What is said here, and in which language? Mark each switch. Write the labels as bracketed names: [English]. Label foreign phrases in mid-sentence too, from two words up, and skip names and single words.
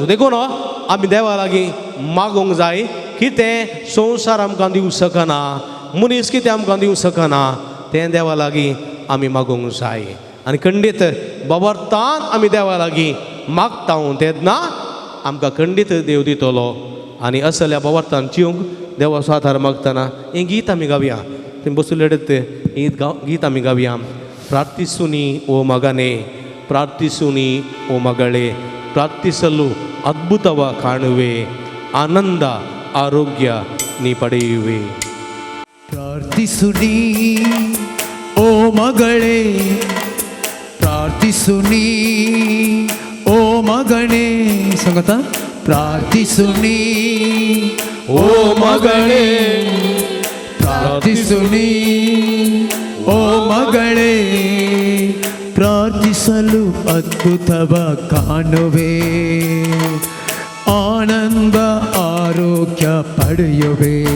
[Konkani] देखून आमी देवा लागीं मागोंक जाय. कितें संवसार आमकां दिवंक सकना, मनीस कितें आमकां दिवंक सकना, तें देवा लागीं आमी मागोंक जाय. आनी खंडीत बावार्थान आमी देवा लागीं मागता तेन्ना आमकां खंडीत देव दितलो. आनी असल्या बावार्थान जिवंक देवाचो आदार मागतना हें गीत आमी गावया. तुमी बसुलेडत गीत आमी गावया. [Kannada] ಪ್ರಾರ್ಥಿಸುನಿ ಓ ಮಗನೇ, ಪ್ರಾರ್ಥಿಸುನಿ ಓ ಮಗಳೇ, ಪ್ರಾರ್ಥಿಸಲು ಅದ್ಭುತವ ಕಾಣುವೆ, ಆನಂದ ಆರೋಗ್ಯ ನೀ ಪಡೆಯುವೆ. ಪ್ರಾರ್ಥಿಸುನಿ ಓ ಮಗಳೇ, ಪ್ರಾರ್ಥಿಸುನಿ ಓ ಮಗನೇ, ಸಂಗತ ಪ್ರಾರ್ಥಿಸುನಿ ಓ ಮಗಳೇ, ಪ್ರಾರ್ಥಿಸುನಿ ಓ ಮಗಳೇ, ಪ್ರಾರ್ಥಿಸಲು ಅದ್ಭುತವ ಕಾಣುವೆ, ಆನಂದ ಆರೋಗ್ಯ ಪಡೆಯುವೆ.